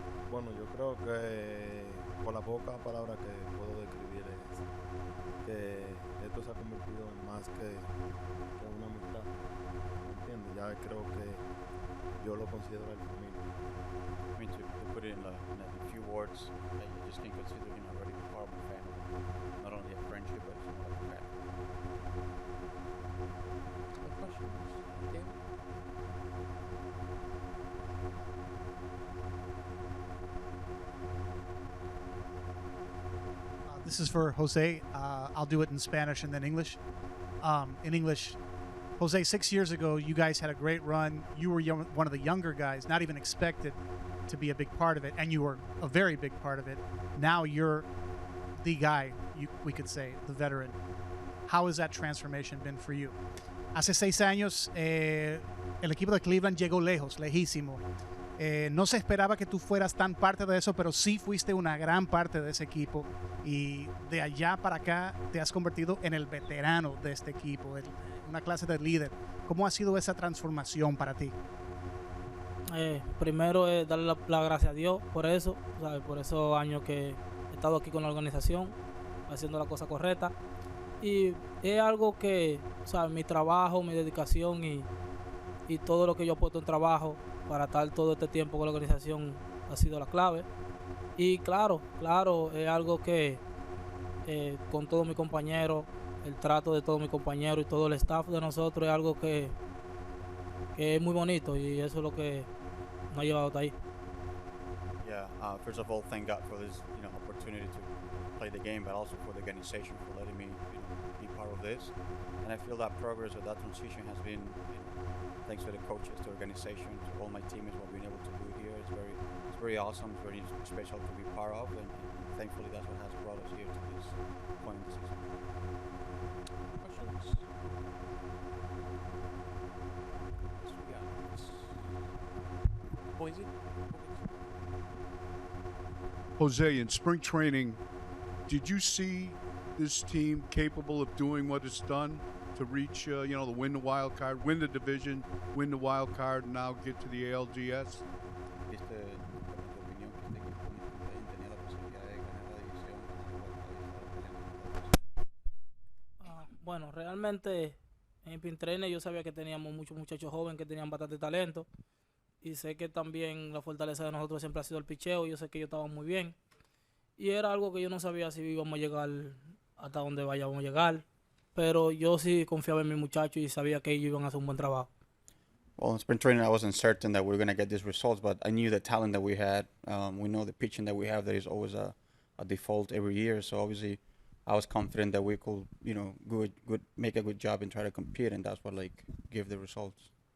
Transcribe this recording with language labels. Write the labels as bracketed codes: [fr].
[es] Bueno, yo creo que por la poca palabra que puedo describir es que esto se ha convertido en más que una amistad, ¿me entiendes? Ya creo que yo lo considero el familia. [en] I mean, to put it in a few words, you just can consider him already part of the family. Not only a friendship, but it's more like a family. Other questions? Dan? This is for Jose. I'll do it in Spanish and then English. In English, Jose, 6 years ago, you guys had a great run. You were one of the younger guys, not even expected to be a big part of it, and you were a very big part of it. Now you're the guy, we could say, the veteran. How has that transformation been for you? [es] Hace 6 años, el equipo de Cleveland llegó lejos, lejísimo. No se esperaba que tú fueras tan parte de eso, pero sí fuiste una gran parte de ese equipo. Y de allá para acá te has convertido en el veterano de este equipo, una clase de líder. ¿Cómo ha sido esa transformación para ti? Primero darle la gracia a Dios por eso, ¿sabes? Por esos años que he estado aquí con la organización, haciendo la cosa correcta. Y es algo que, ¿sabes? Mi trabajo, mi dedicación y todo lo que yo he puesto en trabajo para estar todo este tiempo con la organización ha sido la clave. Y claro, es algo que con todos mis compañeros, el trato de todos mis compañeros y todo el staff de nosotros es algo que es muy bonito y eso es lo que nos ha llevado hasta ahí. [en] Yeah. First of all, thank God for this, opportunity to play the game, but also for the organization for letting me, be part of this. And I feel that progress or that transition has been, thanks to the coaches, to the organization, to all my teammates, what we've been able to do here. It's very awesome. It's very special to be part of, and thankfully that's what has brought us here to this point in the season. Questions? Yes, we got this. Boise? Jose, in spring training, did you see this team capable of doing what it's done to reach, the win the wild card, win the division, win the wild card, and now get to the ALDS? [es] ¿Viste, tu opinión, que este equipo tenía la posibilidad de ganar la división, ganar la World Cup? Bueno, realmente en Pin Trainer yo sabía que teníamos muchos muchachos jóvenes que tenían bastante talento y sé que también la fortaleza de nosotros siempre ha sido el picheo. Yo sé que ellos estaban muy bien y era algo que yo no sabía si íbamos a llegar hasta donde vayamos a llegar, pero yo sí confiaba en mis muchachos y sabía que ellos iban a hacer un buen trabajo. [en] Well, in spring training, I wasn't certain that we were going to get these results, but I knew the talent that we had. We know the pitching that we have. There is always a default every year. So obviously, I was confident that we could, make a good job and try to compete, and that's what give the results.